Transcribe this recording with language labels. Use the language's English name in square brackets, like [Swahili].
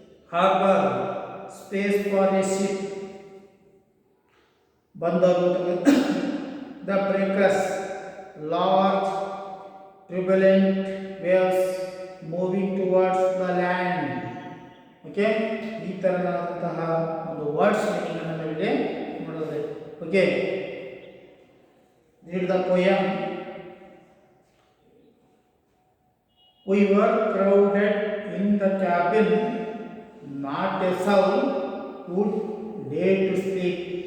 [English] Harbor, space for a ship. Bandaru, the breakers, large turbulent waves moving towards the land. [Kannada] Okay, ಈ ತರನಾದಂತಹ ಒಂದು words meaning ಅನ್ನು ನಾವಿಲ್ಲಿ ನೋಡೋದು. [English] Okay, read the poem. We were crowded in the cabin, not a soul would dare to speak.